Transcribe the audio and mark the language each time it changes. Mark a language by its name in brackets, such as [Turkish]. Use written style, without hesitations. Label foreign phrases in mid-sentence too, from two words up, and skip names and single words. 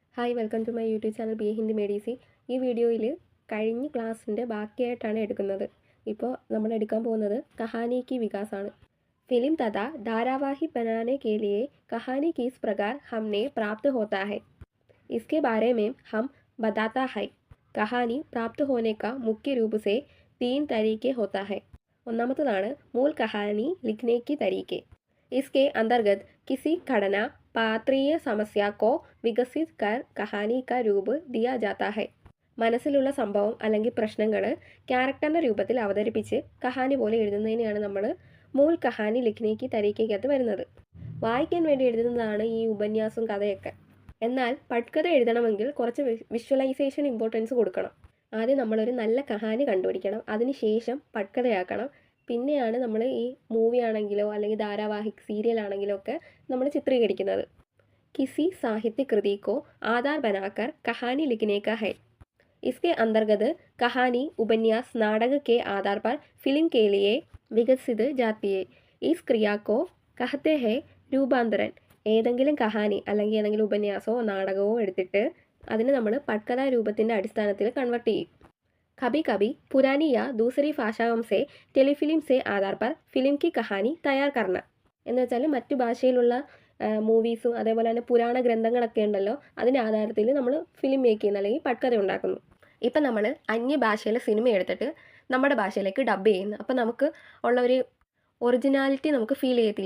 [English] hi welcome to my YouTube channel [Malayalam] ബി എ ഹിന്ദി മെഡിസി. ഈ വീഡിയോയിൽ കഴിഞ്ഞ ക്ലാസ്സിൻ്റെ ബാക്കിയായിട്ടാണ് എടുക്കുന്നത്. ഇപ്പോൾ നമ്മൾ എടുക്കാൻ പോകുന്നത് [Hindi] कहानी की विकास [Malayalam] ആണ്. [Hindi] फिल्म तथा धारावाहिक बनाने के लिए कहानी किस प्रकार हमने प्राप्त होता है इसके बारे में हम बताता है. कहानी प्राप्त होने का मुख्य रूप से 3 तरीके होता है. ഒന്നാമത്തേതാണ് मूल कहानी लिखने की तरीके. इसके अंतर्गत किसी घटना पात्रीय समस्या को विकसित कर कहानी का रूप दिया जाता है. [Malayalam] മനസ്സിലുള്ള സംഭവം അല്ലെങ്കിൽ പ്രശ്നങ്ങൾ ക്യാരക്ടറിൻ്റെ രൂപത്തിൽ അവതരിപ്പിച്ച് കഹാനി പോലെ എഴുതുന്നതിനെയാണ് നമ്മൾ [Hindi] मूल कहानी लिखने के [Malayalam] തരീക്കകത്ത് വരുന്നത്. വായിക്കാൻ വേണ്ടി എഴുതുന്നതാണ് ഈ ഉപന്യാസം കഥയൊക്കെ. എന്നാൽ പട്കഥ എഴുതണമെങ്കിൽ കുറച്ച് [English] visualization importance [Malayalam] കൊടുക്കണം. ആദ്യം നമ്മളൊരു നല്ല കഹാനി കണ്ടുപിടിക്കണം, അതിനുശേഷം പട്കഥയാക്കണം. പിന്നെയാണ് നമ്മൾ ഈ മൂവി ആണെങ്കിലോ അല്ലെങ്കിൽ ധാരാവാഹിക് സീരിയൽ ആണെങ്കിലോ ഒക്കെ നമ്മൾ ചിത്രീകരിക്കുന്നത്. [Hindi] किसी साहित्य कृति को आधार बनाकर कहानी लिखने का है. इसके अंतर्गत कहानी उपन्यास नाटक के आधार पर फिल्म के लिए विकसित जाती है. इस क्रिया को कहते हैं രൂപാന്തരൻ. [Malayalam] ഏതെങ്കിലും കഹാനി അല്ലെങ്കിൽ ഏതെങ്കിലും ഉപന്യാസമോ നാടകമോ എടുത്തിട്ട് അതിനെ നമ്മൾ പട്കഥാ രൂപത്തിൻ്റെ അടിസ്ഥാനത്തിൽ കൺവേർട്ട് ചെയ്യും. [Hindi] कभी कभी पुरानी या दूसरी भाषाओं से टेलीफिल्म से आधार पर फिल्म की कहानी तैयार करना. [Malayalam] എന്ന് വെച്ചാൽ മറ്റു ഭാഷയിലുള്ള മൂവീസും അതേപോലെ തന്നെ പുരാണ ഗ്രന്ഥങ്ങളൊക്കെ ഉണ്ടല്ലോ, അതിൻ്റെ ആധാരത്തിൽ നമ്മൾ [English] film make [Malayalam] ചെയ്യുന്നു അല്ലെങ്കിൽ പട്കഥ ഉണ്ടാക്കുന്നു. ഇപ്പം നമ്മൾ അന്യഭാഷയിലെ സിനിമ എടുത്തിട്ട് നമ്മുടെ ഭാഷയിലേക്ക് ഡബ് ചെയ്യുന്നു. അപ്പം നമുക്ക് ഉള്ള ഒരു ഒറിജിനാലിറ്റി നമുക്ക് ഫീൽ ചെയ്യത്തില്ല.